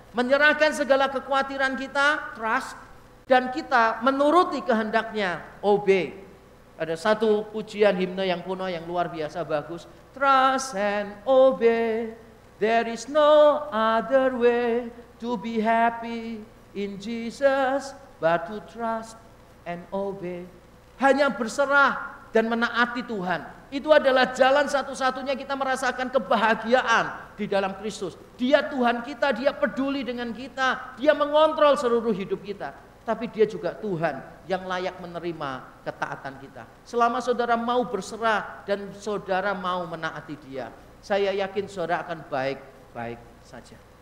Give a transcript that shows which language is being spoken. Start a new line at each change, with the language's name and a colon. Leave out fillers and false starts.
Indonesian: Menyerahkan segala kekhawatiran kita, trust, dan kita menuruti kehendaknya, obey. Ada satu pujian himne yang kuno yang luar biasa bagus.
English: Trust and obey, there is no other way to be happy in Jesus, but to trust and obey.
Indonesian: Hanya berserah dan menaati Tuhan. Itu adalah jalan satu-satunya kita merasakan kebahagiaan di dalam Kristus. Dia Tuhan kita, Dia peduli dengan kita, Dia mengontrol seluruh hidup kita. Tapi Dia juga Tuhan yang layak menerima ketaatan kita. Selama saudara mau berserah dan saudara mau menaati Dia, saya yakin saudara akan baik-baik saja.